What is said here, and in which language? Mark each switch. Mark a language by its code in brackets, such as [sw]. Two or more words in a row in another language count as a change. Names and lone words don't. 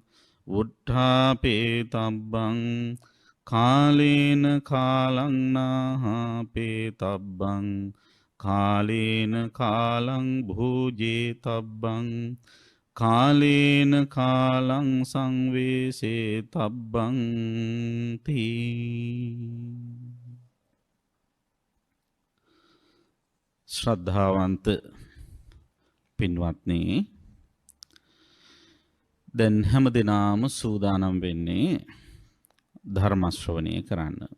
[pi] උට්ඨාපේතබ්බං කාලීන කාලං නාහපේතබ්බං කාලේන කාලං භෝජේතබ්බං කාලේන කාලං සංවේසේතබ්බං තී [si] ශ්‍රද්ධාවන්ත පින්වත්නි දැන් හැමදෙනාම සූදානම් වෙන්නේ ධර්ම ශ්‍රවණය කරන්න.